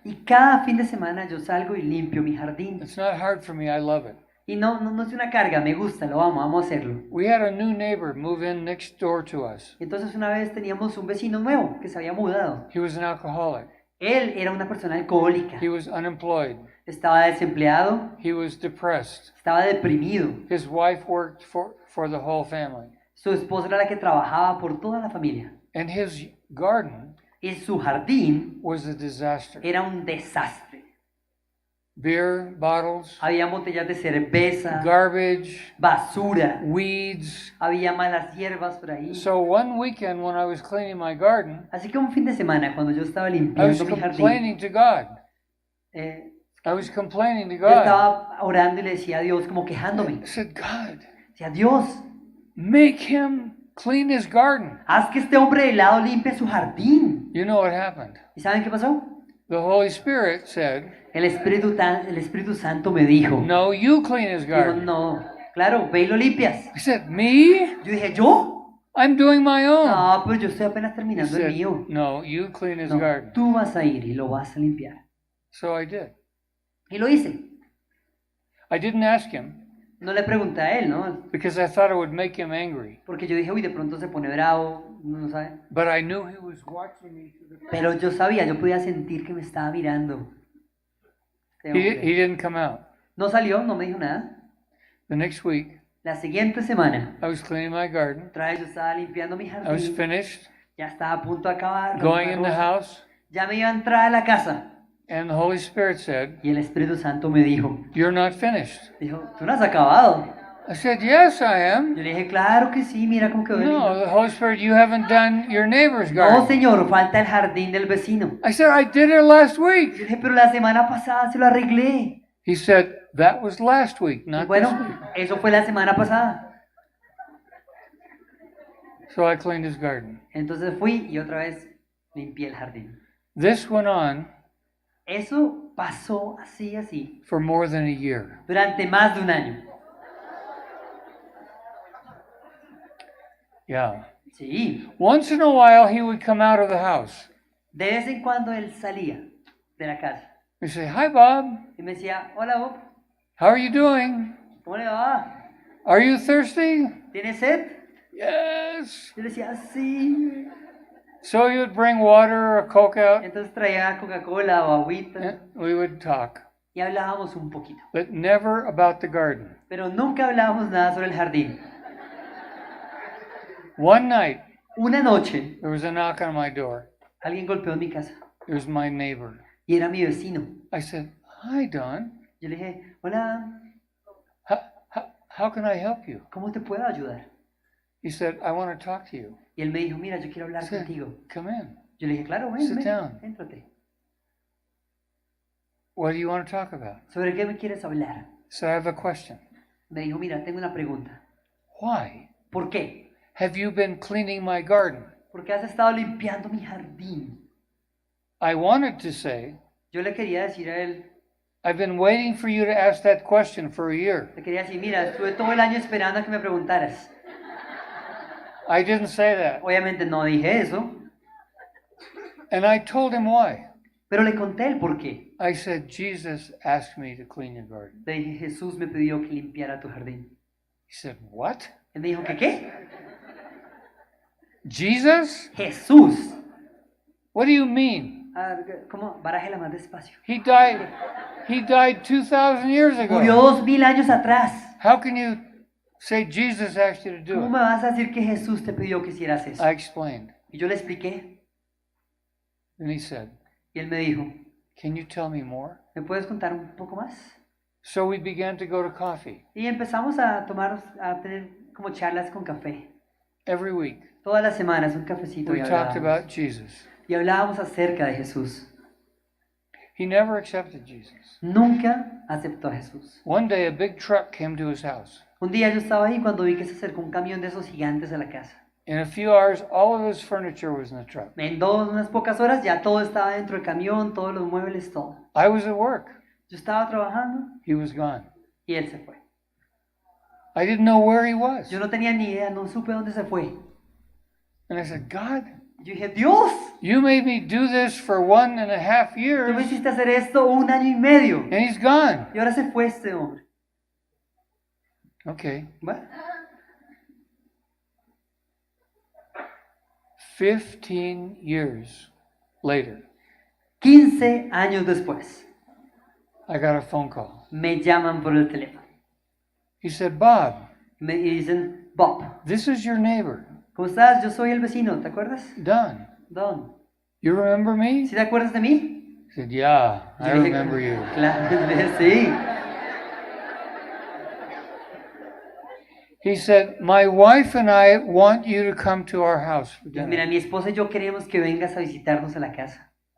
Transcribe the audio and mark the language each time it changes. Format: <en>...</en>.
<es>Y cada fin de semana yo salgo y limpio mi jardín.</es> <en>It's not hard for me. I love it.</en> <es>Y no es una carga, me gusta, lo amo, amo hacerlo.</es> <en>We had a new neighbor move in next door to us.</en> <es>Entonces una vez teníamos un vecino nuevo que se había mudado.</es> <en>He was an alcoholic.</en> <es>Él era una persona alcohólica.</es> <en>He was unemployed.</en> <es>Estaba desempleado,</es> <en>He was depressed.</en> <es>estaba deprimido.</es> <en>His wife worked for the whole family.</en> <es>Su esposa era la que trabajaba por toda la familia.</es> <en>And his garden</en> <es>Y su jardín</es> <en>was a disaster.</en> <es>era un desastre.</es> <en>Beer bottles,</en> <es>Había botellas de cerveza,</es> <en>garbage,</en> <es>basura,</es> <en>weeds.</en> <es>había malas hierbas por ahí.</es> <en>So one weekend when I was cleaning my garden,</en> <es>Así que un fin de semana, cuando yo estaba</es> <en>I was</en> <es>limpiando mi jardín,</es> <en>complaining to God. eh, I was complaining to</en> <es>yo</es> <en>God.</en> <es>estaba orando y le decía a Dios, como quejándome.</es> <en>I said, God,</en> <es>Decía, Dios,</es> <en>make him clean his garden.</en> <es>haz que este hombre de helado limpie su jardín.</es> <en>You know what happened?</en> <es>¿Y saben qué pasó?</es> <en>The Holy Spirit said,</en> <es>El Espíritu Santo me dijo,</es> <en>no, you clean his</en> <es>dijo,</es> <en>garden.</en> <es>no, claro, ve y lo limpias.</es> <en>I said, me?</en> <es>Yo dije, ¿yo?</es> <en>I'm doing my own.</en> <es>No, pero yo estoy apenas</es> <en>He</en> <es>terminando el</es> <en>said,</en> <es>mío.</es> <en>no, you clean his</en> <es>No,</es> <en>garden.</en> <es>tú vas a ir y lo vas a limpiar.</es> <en>So I did.</en> <es>Y lo hice.</es> <en>I didn't ask him</en> <es>No le pregunté a él, ¿no?</es> <en>because I thought it would make him angry.</en> <es>Porque yo dije, uy, de pronto se pone bravo, no sabe.</es> <en>But I knew he was watching me through the...</en> <es>Pero yo sabía, yo podía sentir que me estaba mirando. Este</es> <en>He</en> <es>hombre.</es> <en>didn't come out.</en> <es>No salió, no me dijo nada.</es> <en>The next week,</en> <es>La siguiente semana,</es> <en>I was cleaning my garden.</en> <es>otra vez yo estaba limpiando mi</es> <en>I was</en> <es>jardín.</es> <en>finished,</en> <es>Ya estaba a punto de acabar.</es> <en>going in the house,</en> <es>Ya me iba a entrar a la casa.</es> <en>and the Holy Spirit said,</en> <es>Y el Espíritu Santo me dijo,</es> <en>you're not finished.</en> <es>dijo, ¿tú no has acabado?</es> <en>I said, yes, I am.</en> <es>Yo le dije, claro que sí, mira cómo quedó el No, lindo.</es> <en>the Holy Spirit, you haven't done your neighbor's</en> <es>No,</es> <en>garden.</en> <es>señor, falta el jardín del vecino.</es> <en>I said, I did it last</en> <es>Yo</es> <en>week.</en> <es>dije, pero la semana pasada se lo arreglé.</es> <en>He said, that was last week,</en> <es>Y</es> <en>not this</en> <es>bueno,</es> <en>week.</en> <es>eso fue la semana pasada.</es> <en>So I cleaned his garden.</en> <es>Entonces fui y otra vez limpié el jardín.</es> <en>This went on</en> <es>Eso pasó así, así,</es> <en>for more than a year.</en> <es>durante más de un año.</es> <en>Yeah.</en> <es>Sí,</es> <en>Once in a while, he would come out of the house.</en> <es>de vez en cuando él salía de la casa</es> <en>He'd say, hi, Bob.</en> <es>y me decía, hola Bob,</es> <en>How are you doing?</en> <es>¿cómo le va?</es> <en>Are you thirsty?</en> <es>¿Tienes sed?</es> <en>Yes.</en> <es>Yo le decía, sí.</es> <en>So he would bring water or a Coke out,</en> <es>Entonces traía Coca-Cola o agüita</es> <en>and we would talk,</en> <es>y hablábamos un poquito.</es> <en>but never about the garden.</en> <es>Pero nunca hablábamos nada sobre el jardín.</es> <en>One night,</en> <es>Una noche,</es> <en>there was a knock on my door.</en> <es>alguien golpeó en mi casa</es> <en>It was my neighbor.</en> <es>y era mi vecino.</es> <en>I said, hi, Don.</en> <es>Yo le dije, hola,</es> <en>How can I help you?</en> <es>¿cómo te puedo ayudar?</es> <en>He said, I want to talk to you.</en> <es>Y él me dijo, mira, yo quiero hablar</es> <en>I said,</en> <es>contigo.</es> <en>come in.</en> <es>Yo le dije, claro, ven,</es> <en>Sit</en> <es>ven,</es> <en>down.</en> <es>éntrate.</es> <en>What do you want to talk about?</en> <es>¿Sobre qué me quieres hablar?</es> <en>So I have a question.</en> <es>Me dijo, mira, tengo una pregunta.</es> <en>Why</en> <es>¿Por qué?</es> <en>have you been cleaning my garden?</en> <es>Porque has estado limpiando mi jardín.</es> <en>I wanted to say,</en> <es>Yo le quería decir a él,</es> <en>I've been waiting for you to ask that question for a year.</en> <es>le quería decir, mira, estuve todo el año esperando a que me preguntaras.</es> <en>I didn't say that.</en> <es>Obviamente no dije eso,</es> <en>And I told him why.</en> <es>pero le conté el por qué.</es> <en>I said, Jesus asked me to clean your garden.</en> <es>Le dije, Jesús me pidió que limpiara tu jardín.</es> <en>He said, what?</en> <es>Él me dijo, ¿qué qué?</es> <en>Jesus?</en> <es>Jesús.</es> <en>What do you mean?</en> <es>Ah, ¿cómo? Barájela más despacio.</es> <en>He died 2,000 years</en> <es>Murió</es> <en>ago.</en> <es>2000 años atrás.</es> <en>How can you say Jesus asked you to do</en> <es>¿Cómo</es> <en>it?</en> <es>me vas a decir que Jesús te pidió que hicieras eso?</es> <en>I explained.</en> <es>Y yo le expliqué</es> <en>And he said,</en> <es>y él me dijo,</es> <en>can you tell me more?</en> <es>¿me puedes contar un poco más?</es> <en>So we began to go to coffee</en> <es>Y empezamos a tener como charlas con café.</es> <en>every week.</en> <es>Todas las semanas un cafecito y</es> <en>We talked</en> <es>hablábamos.</es> <en>about Jesus.</en> <es>Y hablábamos acerca de Jesús.</es> <en>He never accepted Jesus.</en> <es>Nunca aceptó a Jesús.</es> <en>One day a big truck came to his house.</en> <es>Un día yo estaba ahí cuando vi que se acercó un camión de esos gigantes a la casa.</es> <en>In a few hours, all of his furniture was in the truck.</en> <es>En unas pocas horas ya todo estaba dentro del camión, todos los muebles, todo.</es> <en>I was at work.</en> <es>Yo estaba trabajando</es> <en>He was gone.</en> <es>y él se fue.</es> <en>I didn't know where he was.</en> <es>Yo no tenía ni idea, no supe dónde se fue.</es> <en>And I said, God,</en> <es>Yo dije, Dios,</es> <en>you made me do this for 1.5</en> <es>tú me</es> <en>years,</en> <es>hiciste hacer esto 1 año y medio.</es> <en>and he's gone.</en> <es>Y ahora se fue este hombre.</es> <en>Okay.</en> <es>Bueno,</es> <en>15 years later,</en> <es>15 años después,</es> <en>I got a phone call.</en> <es>me llaman por el teléfono.</es> <en>He said, Bob,</en> <es>Me dicen, Bob,</es> <en>this is your neighbor,</en> <es>¿cómo estás? Yo soy el vecino, ¿te acuerdas?</es> <en>Don.</en> <es>Don.</es> <en>You remember me?</en> <es>¿Sí te acuerdas de mí?</es> <en>I said, yeah, I</en> <es>Yo dije,</es> <en>remember you.</en> <es>Claro, sí.</es> <en>He said, my wife and I want you to come to our house for</en> <es>Mira,</es> <en>dinner.</en> <es>mi esposa y yo queremos que vengas a visitarnos a la casa.</es>